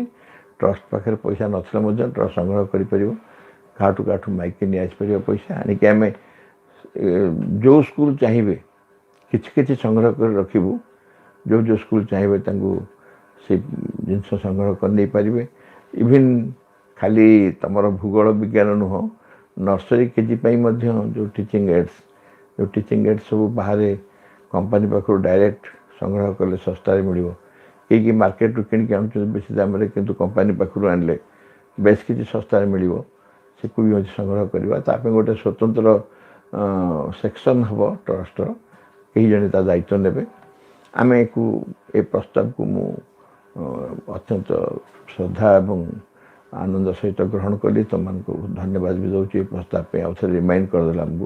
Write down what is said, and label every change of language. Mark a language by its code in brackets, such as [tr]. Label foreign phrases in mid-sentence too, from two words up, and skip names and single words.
[or] ଟ୍ରଷ୍ଟ ପାଖରେ ପଇସା ନଥିଲେ ମଧ୍ୟ ଟ୍ରଷ୍ଟ ସଂଗ୍ରହ କରିପାରିବ, କାହାଠୁ ମାଇକି ନେଇ ଆସିପାରିବ ପଇସା, ଆଣିକି ଆମେ ଯେଉଁ ସ୍କୁଲ ଚାହିଁବେ କିଛି କିଛି ସଂଗ୍ରହ କରି ରଖିବୁ, ଯେଉଁ ସ୍କୁଲ ଚାହିଁବେ ତାଙ୍କୁ ସେ ଜିନିଷ ସଂଗ୍ରହ କରି ନେଇପାରିବେ। ଇଭିନ୍ ଖାଲି ତୁମର ଭୂଗୋଳ ବିଜ୍ଞାନ ନୁହଁ, ନର୍ସରୀ କେଜି ପାଇଁ ମଧ୍ୟ ଯେଉଁ [en] teaching aids [or] ସବୁ ବାହାରେ କମ୍ପାନୀ ପାଖରୁ ଡାଇରେକ୍ଟ ସଂଗ୍ରହ କଲେ ଶସ୍ତାରେ ମିଳିବ। कि मार्केट किଣିକି ଆଣୁଛନ୍ତି ବେଶୀ ଦାମରେ କିନ୍ତୁ କମ୍ପାନୀ ପାଖରୁ ଆଣିଲେ ବେଶ କିଛି ଶସ୍ତାରେ ମିଳିବ ସେକୁ ବି ମଧ୍ୟ ସଂଗ୍ରହ କରିବା ତା ପାଇଁ ଗୋଟେ ସ୍ୱତନ୍ତ୍ର ସେକ୍ସନ୍ ହେବ ଟ୍ରଷ୍ଟର କେହି ଜଣେ ତା ଦାୟିତ୍ୱ ନେବେ ଆମେ ଏ ପ୍ରସ୍ତାବକୁ ମୁଁ ଅତ୍ୟନ୍ତ ଶ୍ରଦ୍ଧା ଏବଂ ଆନନ୍ଦ ସହିତ ଗ୍ରହଣ କଲି ତୁମମାନଙ୍କୁ ଧନ୍ୟବାଦ ବି ଦେଉଛି ଏ ପ୍ରସ୍ତାବ ପାଇଁ ଆଉ ଥରେ ରିମାଇଣ୍ଡ କରିଦେଲା ଆମକୁ